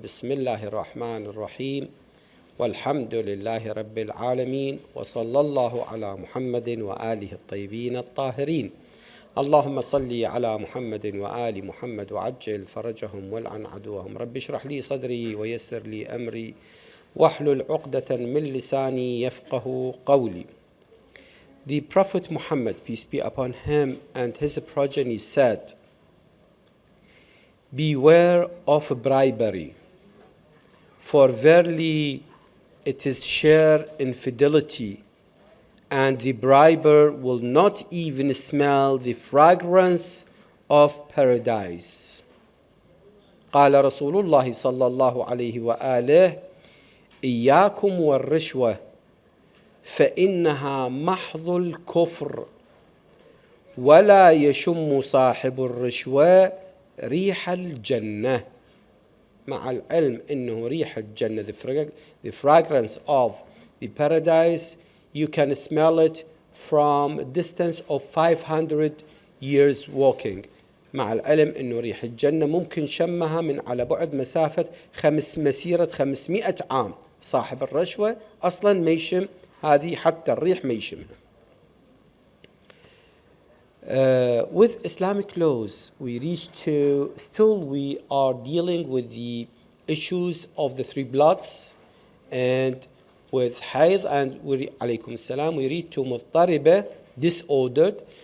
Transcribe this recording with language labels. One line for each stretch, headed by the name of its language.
Arabic: بسم الله الرحمن الرحيم، والحمد لله رب العالمين، وصلى الله على محمد وآله الطيبين الطاهرين. اللهم صل على محمد وآل محمد وعجل فرجهم والعن عدوهم. رب اشرح لي صدري ويسر لي أمري واحلل عقدة من لساني يفقه قولي.
English: The Prophet Muhammad, peace be upon him, and his progeny said, "Beware of bribery, for verily it is sheer infidelity, and the briber will not even smell the fragrance of paradise."
Arabic: قال رسول الله صلى الله عليه وآله: إياكم والرشوة فإنها محض الكفر ولا يشم صاحب الرشوة ريح الجنة. مع العلم إنه ريح الجنة,
English: the fragrance of the paradise, you can smell it from a distance of 500 years walking.
Arabic: مع العلم إنه ريح الجنة ممكن شمها من على بعد مسافة مسيرة 500 عام. صاحب الرشوة أصلا ما يشم هذه، حتى الريح ما يشمها.
English: With Islamic laws, we are dealing with the issues of the three bloods, and with hayd, and alaykum salam, we read to مضطربة, disordered.